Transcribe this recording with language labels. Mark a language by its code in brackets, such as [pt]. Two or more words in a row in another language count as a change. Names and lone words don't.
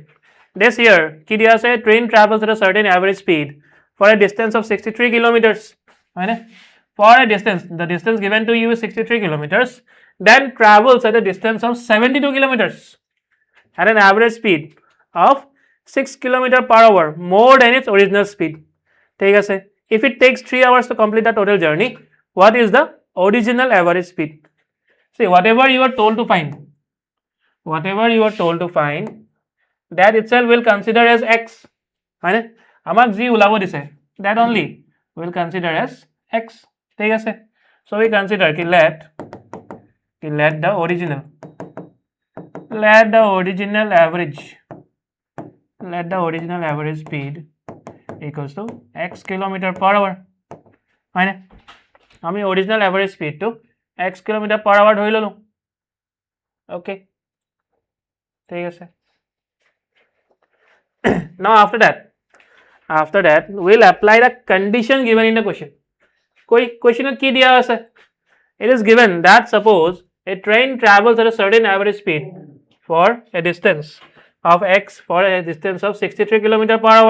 [en] This year [as] কি দিয়া আছে, [en] train travels at a certain average speed for a distance of 63 kilometers. For a distance, the distance given to you is 63 kilometers, then travels at a distance of 72 kilometers at an average speed of 6 kilometers per hour, more than its original speed. [as] ঠিক আছে [en] if it takes 3 hours to complete the total journey, what is the original average speed? See, whatever you are told to find, that itself will consider as x. [as] আমাক যি ওলাব দিছে [en] that only we'll consider as x. [as] ঠিক আছে, [en] so we consider ki let the original average speed equals to x kilometer per hour. [as] হয় না, আমি [en] original average speed to x kilometer per hour [as] ধৰি ললো. [en] Okay, [as] ঠিক আছে. [en] Now after that we'll apply the condition given in the question. [as] Question কি দিয়া আছে? [en] It is given that suppose a train travels at a certain average speed for a distance of x for a distance of 63 km per hour.